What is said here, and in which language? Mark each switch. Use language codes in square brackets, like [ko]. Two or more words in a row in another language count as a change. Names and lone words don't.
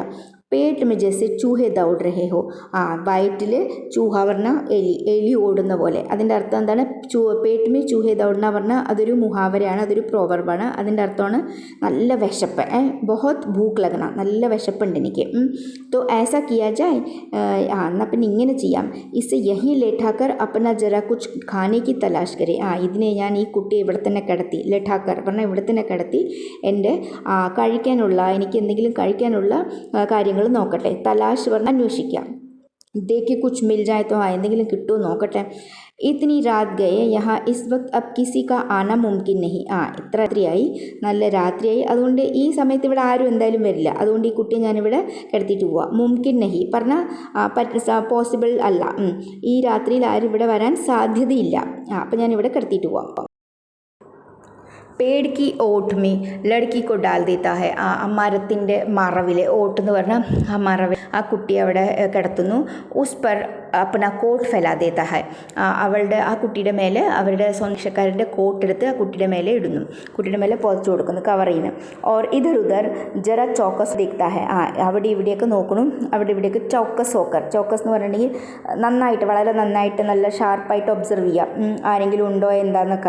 [hi] पेट में जैसे चूहे दौड़ रहे हों, [ml] വയറ്റിൽ ചൂഹ പറഞ്ഞാൽ എലി ഓടുന്ന പോലെ. അതിൻ്റെ അർത്ഥം എന്താണ്, [hi] पेट में चूहे दौड़ना [ml] പറഞ്ഞാൽ അതൊരു മുഹാവരയാണ്, അതൊരു പ്രോവർബാണ്. അതിൻ്റെ അർത്ഥമാണ് നല്ല വിശപ്പ്, [hi] बहुत भूख लगना, [ml] നല്ല വിശപ്പുണ്ട് എനിക്ക്. [hi] तो ऐसा किया जाए, [ml] എന്നാൽ പിന്നെ ഇങ്ങനെ ചെയ്യാം. [hi] ഇसे यहीं लेटाकर अपना जरा कुछ खाने की तलाश करे, [ml] ഇതിനെ ഞാൻ ഈ കുട്ടിയെ ഇവിടെ തന്നെ കിടത്തി, ലെഠാക്കർ പറഞ്ഞാൽ ഇവിടെ തന്നെ കിടത്തി എൻ്റെ കഴിക്കാനുള്ള, എനിക്ക് എന്തെങ്കിലും കഴിക്കാനുള്ള കാര്യങ്ങൾ നോക്കട്ടെ. തലാഷ് പറഞ്ഞാൽ അന്വേഷിക്കാം. [hi] देखें कुछ मिल जाए तो, [ml] എന്തെങ്കിലും കിട്ടുമോ നോക്കട്ടെ. [hi] इतनी रात गए यहाँ इस वक़्त अब किसी का आना मुमकिन नहीं, [ml] ഇത്ര രാത്രിയായി, നല്ല രാത്രിയായി, അതുകൊണ്ട് ഈ സമയത്ത് ഇവിടെ ആരും എന്തായാലും വരില്ല, അതുകൊണ്ട് ഈ കുട്ടിയെ ഞാനിവിടെ കിടത്തിയിട്ട് പോവാം. [hi] मुमकिन नहीं [ml] പറഞ്ഞാൽ പോസിബിൾ അല്ല, ഈ രാത്രിയിൽ ആരും ഇവിടെ വരാൻ സാധ്യതയില്ല, അപ്പം ഞാനിവിടെ കിടത്തിയിട്ട് പോവാം. [hi] पेड़ की ओट में ലड़की को डाल देता है, [ml] മരത്തിൻ്റെ മറവിൽ, ഓട്ട് എന്ന് പറഞ്ഞാൽ ആ മറവിൽ ആ കുട്ടിയെ അവിടെ കിടത്തുന്നു. [hi] उस पर अपना कोट फैला देता है, [ml] ആ കുട്ടിയുടെ മേലെ അവരുടെ സ്വന്തക്കാരുടെ കോട്ടെടുത്ത് ആ കുട്ടിയുടെ മേലെ ഇടുന്നു, കുട്ടിയുടെ മേലെ പുതച്ചു കൊടുക്കുന്നു, കവർ ചെയ്യുന്നു. [hi] और इधर उधर ज़रा चौकस देखता है, [ml] അവിടെ ഇവിടെയൊക്കെ നോക്കണം, അവിടെ ഇവിടെയൊക്കെ ചോക്കസ് എന്ന് പറഞ്ഞിട്ടുണ്ടെങ്കിൽ നന്നായിട്ട്, വളരെ നന്നായിട്ട്, നല്ല ഷാർപ്പായിട്ട് ഒബ്സർവ് ചെയ്യാം, ആരെങ്കിലും ഉണ്ടോ എന്താന്നൊക്കെ.